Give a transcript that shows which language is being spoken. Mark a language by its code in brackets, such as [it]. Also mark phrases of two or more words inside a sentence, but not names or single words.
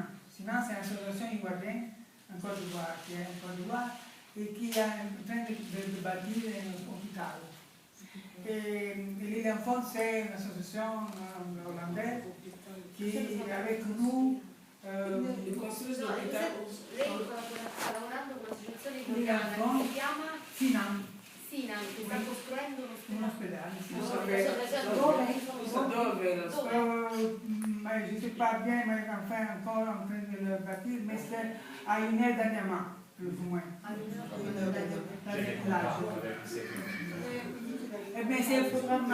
[fr] SINA, c'est une association ivoirienne en Côte d'Ivoire, qui est en Côte d'Ivoire et qui est en train de bâtir un hôpital. Et l'Enfant, c'est une association hollandaise qui est avec nous. Ils construisent l'hôpital. [it] Lei sta lavorando con un'associazione italiana che si chiama SINAM. SINAM, che sta costruendo Un ospedale. [fr] Je ne sais pas bien, mais enfin encore en train de le bâtir, mais c'est à une heure d'Anyama, plus ou moins. Eh bien, c'est un programme.